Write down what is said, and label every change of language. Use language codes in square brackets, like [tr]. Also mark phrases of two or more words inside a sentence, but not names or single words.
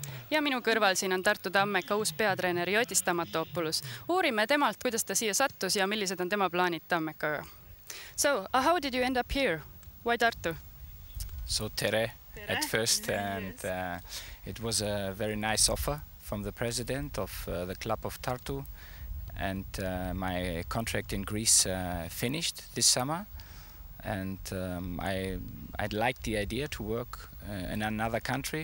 [et] Ja minu kõrval siin on Tartu Tammeka uus peatreener Joti Stamatopolousega. Uurime temalt, kuidas ta siia sattus ja millised on tema plaanid Tammekaga. [en] So, how did you end up here? Why Tartu? So Tere at first, and it was a very nice offer from the president of the club of Tartu, and my contract in Greece finished this summer, and I liked the idea to work in another country.